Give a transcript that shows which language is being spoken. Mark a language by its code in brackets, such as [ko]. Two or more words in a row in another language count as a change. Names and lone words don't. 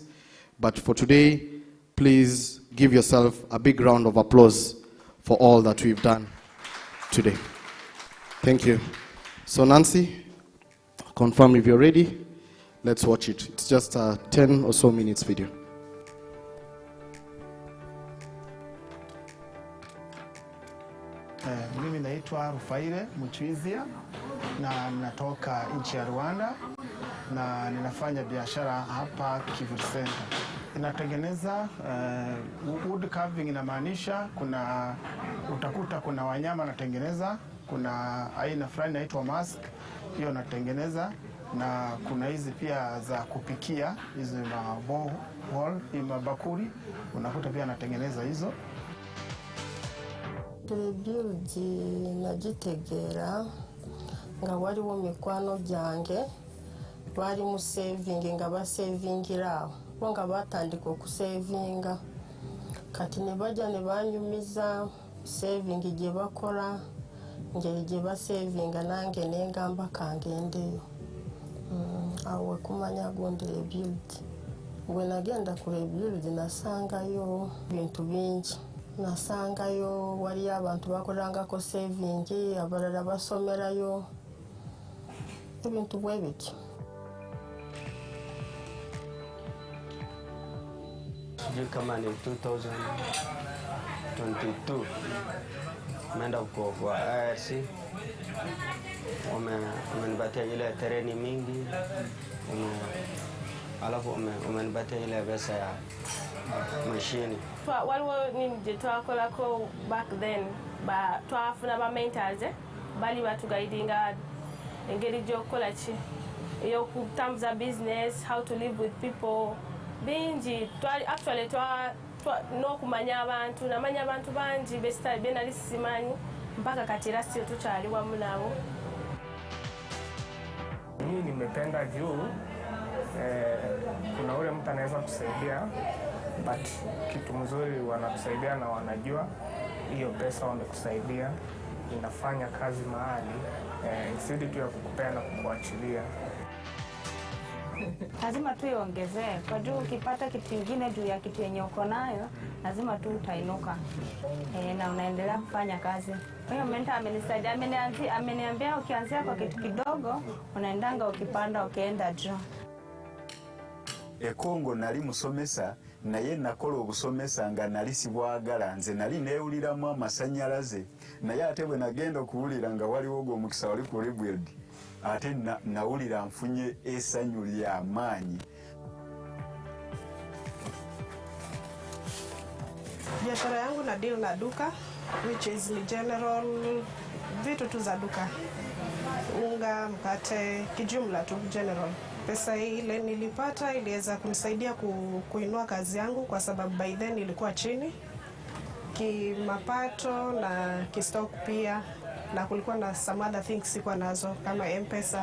[en] But for today, please give yourself a big round of applause for all that we've done today. Thank you. So Nancy, confirm if you're ready. Let's watch it. It's just a 10 or so minutes video. [sw] Mimi naitwa Rufaile Mchwizia na natoka nchi ya Rwanda na ninafanya biashara hapa Kivu Center. Inatengeneza [en] wood carving, [sw] inamaanisha utakuta kuna wanyama natengeneza, kuna aina fulani inaitwa mask, hiyo natengeneza, na kuna hizi pia za kupikia, hizi mabakuli, unakuta pia natengeneza hizo. [lg] Rebuild nagitegera nga waliwo mikwano gyange bali mu saving nga basavingira aho nga batandika okusavinga kati ne bajja ne banyumiza saving gye bakola ngeri gye basavinga nange nengamba kangendeyo awo kumanya gundi rebuild bwe nagenda ku rebuild nasangayo bintu bingi nasangayo wali abantu bakolangako saving abalala basomerayo ebintu bwe bityo. [sw] Kama ni 2022 umeenda kwa IRC umenipatia ile tereni mingi alafu umenipatia ile pesa ya mashini. [lg] Waliwo nini twakolako [en] back then [lg] twafuna ba mentors bali batuguidinga engeri gy'okukola ki eyokutambuza business, [en] how to live with people [lg] bingi actually n'okumanya abantu namanya abantu bangi benali simanyi mpaka kati era sio tukyali wamu nabo. [sw] Mimi nimependa juu kuna ule mtu anaweza kusaidia but kitu mzuri wanakusaidia na wanajua hiyo pesa wamekusaidia inafanya kazi mahali instead tu ya kukupea na kukuachilia. Lazima tu iongezee kwa juu ukipata kitu kingine juu ya kitu yenye uko nayo lazima tu utainuka na unaendelea kufanya kazi. Kwa hiyo mentor amenisaidia, ameniambia ukianzia kwa kitu kidogo unaendanga ukipanda ukienda juu. [lg] Kongo nali musomesa naye nakola obusomesa nga nali sibwagala nze nali neewuliramu amasanyalaze naye ate bwe nagenda okuwulira nga waliwo ogwo omukisa wali ku rebuild ate nawulira nfunye essanyu ly'amaanyi. [sw] Biashara yangu na deal na duka [en] which is [sw] ni general vitu tu za duka, unga, mkate, kijumla tu general. Pesa ile nilipata iliweza kunisaidia kuinua kazi yangu kwa sababu [en] by then [sw] ilikuwa chini kimapato na kistock pia, na kulikuwa na [en] some other things [sw] sikuwa nazo kama M-Pesa.